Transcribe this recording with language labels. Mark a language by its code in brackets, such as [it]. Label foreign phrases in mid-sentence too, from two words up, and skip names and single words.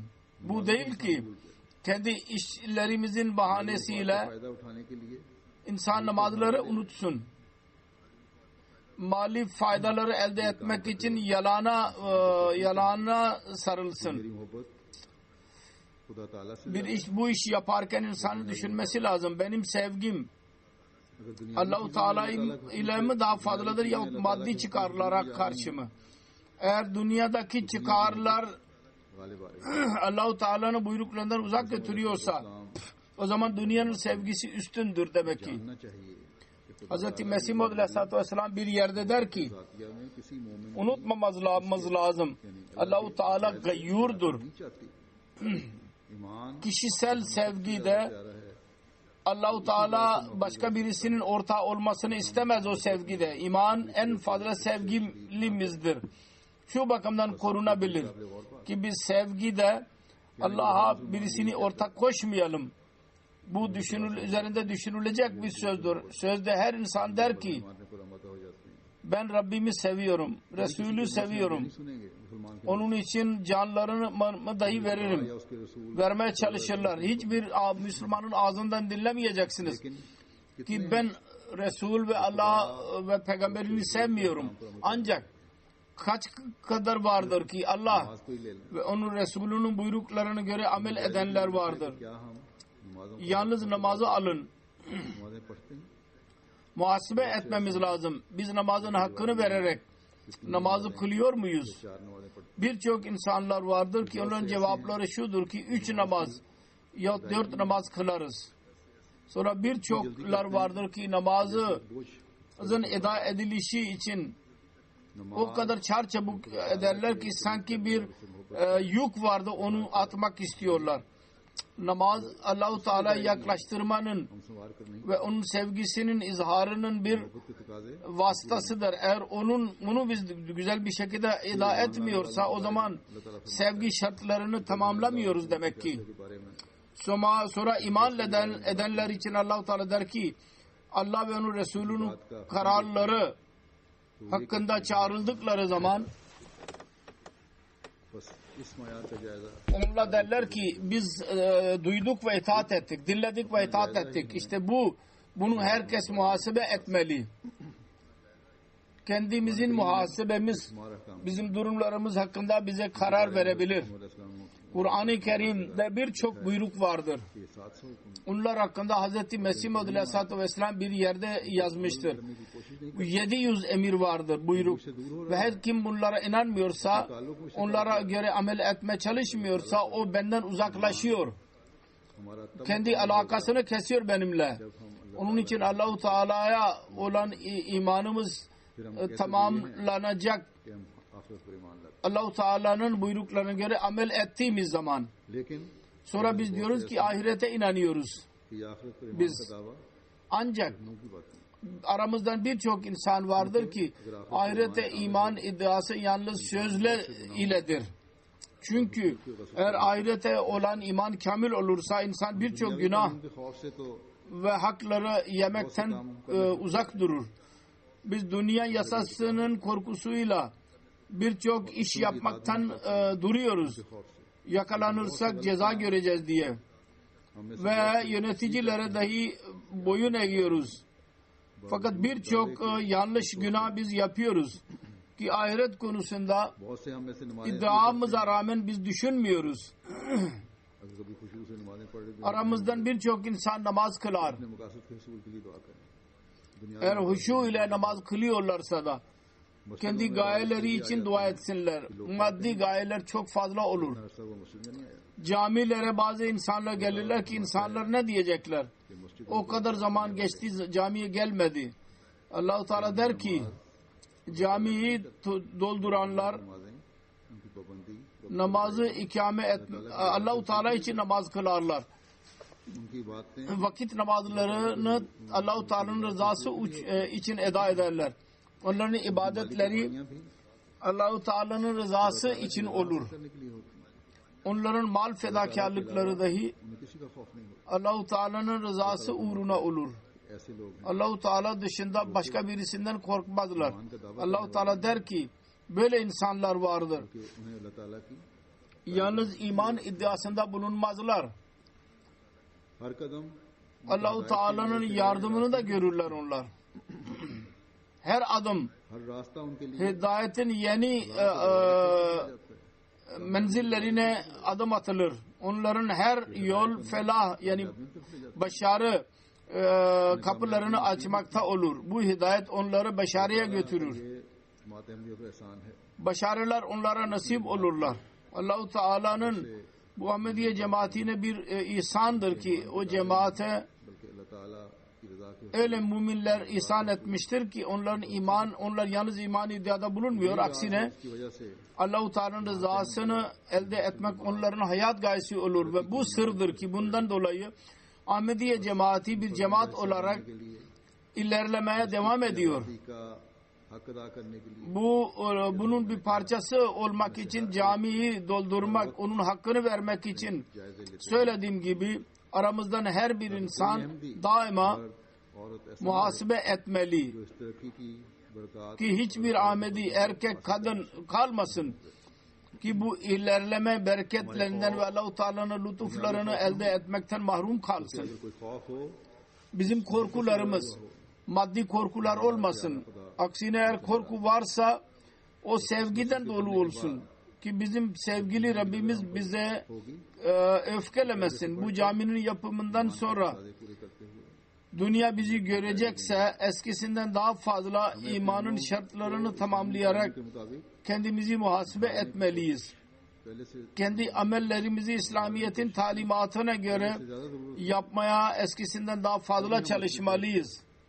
[tr] Bu değil ki kendi işlerimizin bahanesiyle [ur] فائدہ اٹھانے کے لیے [tr] insan namazları unutsun. Mali faydaları elde etmek için yalana sarılsın. [ur] میری محبت خدا تعالیٰ سے [tr] Bir iş bu işi yaparken insanın düşünmesi lazım. Benim sevgim [ur] اگر دنیا [tr] Allah-u Teala ile mi daha fazladır yahut maddi çıkarlara karşı mı? Eğer dünyadaki çıkarlar [ur] غالب آئے گا [tr] Allah-u Teala'nın buyruklarından uzak götürüyorsa [ur] इस्लाम [tr] o zaman dünyanın sevgisi üstündür demek ki. [ur] جاننا چاہیے کہ [tr] Hz. Mesih Maud Aleyhisselatü Vesselam bir yerde der ki [ur] خداتیا میں کسی مومن [tr] unutmamamız lazım. Allah-u Teala gayyurdur. [ur] نہیں چاہتی ایمان [tr] Kişisel sevgide [ur] پیارا ہے [tr] Allah-u Teala başka birisinin ortağı olmasını istemez o sevgide. İman en fazla sevgilimizdir. Şu bakımdan korunabilir ki biz sevgide Allah'a birisini ortak koşmayalım. Bu üzerinde düşünülecek bir sözdür. Sözde her insan der ki [ur] مارنے پر آمادہ ہو جاتے ہیں [tr] ben Rabbimi seviyorum, Resulü seviyorum. [ur] نہیں سنیں گے مسلمان کے [tr] Onun için canlarını dahi veririm. [ur] یا اس کے رسول [tr] Vermeye çalışırlar. Hiçbir Müslümanın ağzından dinlemeyeceksiniz [ur] लेकिन [tr] ki ben Resul ve Allah ve peygamberini sevmiyorum. Ancak kaç kadar vardır ki Allah [ur] نماز کو ہی لے لیں [tr] ve onun Resulünün buyruklarına göre amel edenler vardır. [ur] کیا ہم نمازوں [tr] Yalnız namazı alın. [ur] نمازیں پڑھتے ہیں [tr] Muhasebe etmemiz lazım. Biz namazın hakkını vererek namazı kılıyor muyuz? [ur] 4 نمازیں پڑھتے [tr] Birçok insanlar vardır ki onların cevapları şudur ki 3 namaz ya 4 namaz kılarız. Sonra birçoklar vardır ki namazın [ur] बोझ [tr] eda edilişi için [ur] नमाज [tr] o kadar çarçabuk ederler ki sanki bir yük vardı onu atmak istiyorlar. Namaz Allah-u Teala'ya yaklaştırmanın [ur] ہم سنوار کر نہیں [tr] ve onun sevgisinin izharının bir [ur] خود کے تقاضے [tr] vasıtasıdır. Eğer bunu biz güzel bir şekilde eda etmiyorsa o zaman sevgi şartlarını tamamlamıyoruz demek ki. [ur] کے بارے میں [tr] Sonra iman edenler için Allah-u Teala der ki Allah ve onun Resulünün kararları hakkında çağrıldıkları zaman [ur] بس اس معیار کا جائزہ [tr] onunla derler ki biz duyduk ve itaat ettik, dinledik ve itaat ettik. İşte bunu herkes muhasebe etmeli. Kendimizin muhasebemiz [ur] ہمارا کام [tr] bizim durumlarımız hakkında bize karar verebilir. Kur'an-ı Kerim'de birçok buyruk vardır. [ur] کے 700 حکم [tr] Onlar hakkında Hz. Mesih Maud Aleyhisselatü Vesselam bir yerde yazmıştır. [ur] کرنے کی کوشش نہیں [tr] Bu 700 emir vardır, buyruk. Ve her kim bunlara inanmıyorsa, onlara göre amel etmeye çalışmıyorsa o benden uzaklaşıyor. [ur] ہمارا تب [tr] Kendi alakasını kesiyor benimle. [ur] جب ہم [tr] Onun için Allah-u Teala'ya olan imanımız [ur] پھر ہم کیسے [tr] tamamlanacak. [ur] کہ ہم آخرت پر ایمان لاتے [tr] Allah-u Teala'nın buyruklarına göre amel ettiğimiz zaman. [ur] लेकिन [tr] Sonra biz diyoruz ki ahirete inanıyoruz. [ur] کہ یہ آخرت پر ایمان [tr] Biz- [ur] کا دعویٰ [tr] Ancak [ur] منہ کی بات نہیں [tr] aramızdan birçok insan vardır ki ahirete iman iddiası yalnız sözle iledir. Çünkü eğer ahirete olan iman kamil olursa insan birçok günah [ur] کے خوف سے تو [tr] ve hakları yemekten uzak durur. Biz dünya yasasının korkusuyla birçok iş yapmaktan duruyoruz. [ur] خوف سے [tr] Yakalanırsak ceza göreceğiz diye. [ur] ہم میں سے [tr] Ve yöneticilere dahi boyun eğiyoruz. Fakat birçok yanlış günah biz yapıyoruz. Ki ahiret konusunda [ur] بہت سے ہم میں سے نمازیں [tr] iddiamıza rağmen biz düşünmüyoruz. [ur] اگر کبھی خوشبو سے نمازیں پڑھ رہے [tr] Aramızdan birçok insan namaz kılar. [ur] اپنے مقاصد کے حصول کے لیے دعا کریں دنیا [tr] Eğer huşu ile namaz kılıyorlarsa da [ur] मस्जिदों [tr] kendi [ur] में [tr] gayeleri için dua etsinler. Maddi gayeler çok fazla olur. [ur] عرصہ وہ مسجد میں نہیں آیا [tr] Camilere bazı insanlar gelirler ki insanlar ne diyecekler? [ur] کہ مسجد [tr] O kadar zaman geçti camiye gelmedi. Allah-u Teala der ki camiyi dolduranlar [ur] نمازیں ان کی پابندی [tr] namazı ikame et Allah-u Teala için namaz kılarlar. [ur] ان کی باتیں [tr] vakit namazlarını Allah-u Teala'nın rızası için eda ederler. Onların ibadetleri [ur] دعائیں بھی [tr] Allah-u Teala'nın rızası için olur. [ur] کرنے کے لیے ہوتی ہیں. [tr] Onların mal fedakarlıkları dahi [ur] انہیں کسی کا خوف نہیں ہوتا. [tr] Allah-u Teala'nın rızası uğruna olur. [ur] ایسے لوگ ہیں [tr] Allah-u Teala dışında başka birisinden korkmazlar. Allah-u Teala der ki böyle insanlar vardır. [ur] کہ انہیں اللہ تعالیٰ کی [tr] Yalnız iman iddiasında bulunmazlar. [ur] ہر قدم [tr] Allah-u Teala'nın yardımını da görürler onlar. Her adım [ur] ہر راستہ ان کے لیے [tr] hidayetin yeni menzillerine adım atılır. Onların her yol felah yani başarı kapılarını açmakta olur. Bu hidayet onları başarıya götürür. [ur] یہ ماتحمدیوں کا احسان ہے. [tr] Başarılar onlara nasip olurlar. Allah-u Teala'nın bu Ahmediye cemaatine bir ihsandır ki o cemaate [ur] بلکہ اللہ تعالیٰ کی رضا کے [tr] öyle müminler ihsan etmiştir ki onlar yalnız iman iddiada bulunmuyor. Aksine [ur] کی وجہ سے [tr] Allah-u Teala'nın rızasını elde etmek onların hayat gayesi olur ve bu sırdır ki bundan dolayı Ahmediye cemaati bir cemaat olarak [ur] کے لیے [tr] ilerlemeye devam ediyor. [ur] نبی کا حق ادا کرنے کے لیے [tr] Bunun bir parçası olmak için camiyi doldurmak, onun hakkını vermek için [ur] جائزے لیتے [tr] söylediğim gibi aramızdan her bir insan daima [ur] ہیں۔ عورت ایسے [tr] muhasebe etmeli [ur] جو اس ترقی کی برکت [tr] ki hiçbir Ahmedi erkek kadın kalmasın ki bu ilerleme bereketlerinden ve Allah-u Teala'nın lütuflarını elde etmekten mahrum kalsın. [ur] اگر کوئی خوف ہو [tr] Bizim korkularımız maddi korkular olmasın. Aksine eğer korku varsa o sevgiden dolu olsun. Ki bizim sevgili Rabbimiz bize öfkelemesin. Bu caminin yapımından sonra [ur] وعدے پورے کرتے ہوئے [tr] dünya bizi görecekse eskisinden daha fazla imanın şartlarını tamamlayarak [ur] کے مطابق [tr] kendimizi muhasebe etmeliyiz. [ur] پہلے سے [tr] Kendi amellerimizi İslamiyet'in talimatına göre [ur] زیادہ ضرورت [tr] yapmaya eskisinden daha fazla çalışmalıyız.